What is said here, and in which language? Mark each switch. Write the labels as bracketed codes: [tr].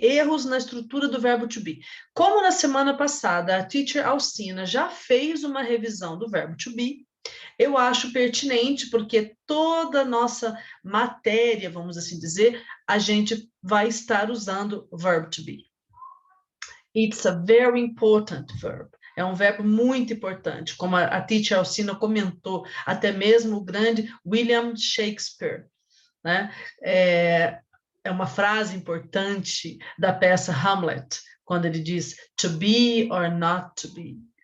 [pt] Erros na estrutura do verbo to be. Como na semana passada a teacher Alcina já fez uma revisão do verbo to be, eu acho pertinente, porque toda a nossa matéria, vamos assim dizer, a gente vai estar usando o verbo to be. [en] It's a very important verb. [pt] É um verbo muito importante, como a teacher Alcina comentou, até mesmo o grande William Shakespeare, né? É uma frase importante da peça Hamlet, quando ele diz [en] to be or not to be.